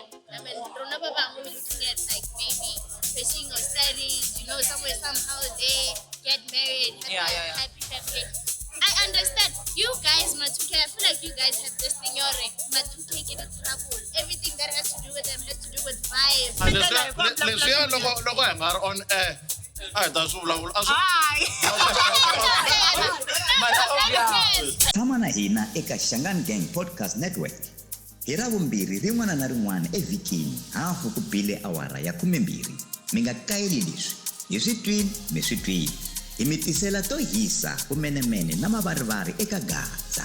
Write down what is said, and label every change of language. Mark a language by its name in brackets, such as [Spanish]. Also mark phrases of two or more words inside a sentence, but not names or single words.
[English] I mean, Rona Baba we're looking at like maybe pursuing or studies, somewhere somehow they get married, happy family. I understand. You guys, Matuke, I feel like you guys have this thing, Matuke get in trouble. Everything that has to do with them has to do with vibes. on air. [Tsonga] Tshama na hina eka Shangan Gang Podcast Network. Hi Ravumbirhi rin'wana na rin'wana evhikini hafu ku bile awara ya 12. Mi nga kayeli leswi. Hi swi twile mi swi twile. Hi mi tisela to hisa kumenemene na mavarivari eka Gaza.